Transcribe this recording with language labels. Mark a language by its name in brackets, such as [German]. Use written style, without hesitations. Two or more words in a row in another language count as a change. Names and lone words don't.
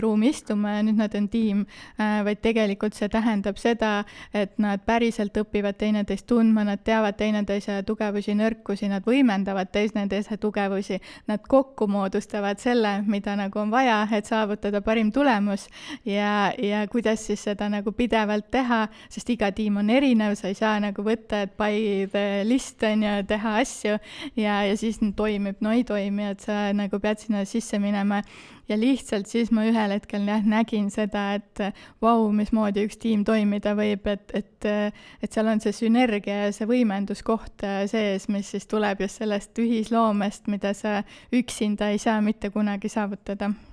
[Estonian] ruumi istuma ja nüüd nad on tiim, vaid tegelikult see tähendab seda, et nad päriselt õpivad teineteist tundma, nad teavad teineteise tugevusi, nõrkusi, nad võimendavad teineteise tugevusi, nad kokku moodustavad selle, mida nagu on vaja, et saavutada parim tulemus ja kuidas siis seda nagu pidevalt teha, sest iga tiim on erinev, sa ei saa nagu võtta, et [English] by the list [Estonian] on ju, teha asju ja siis toimib, no ei toimi, et sa nagu pead sinna sisse minema ja lihtsalt siis ma ühel hetkel nägin seda, et vau, mismoodi üks tiim toimida võib, et seal on see sünergia ja see võimenduskoht sees, mis siis tuleb just sellest ühisloomest, mida sa üksinda ei saa mitte kunagi saavutada.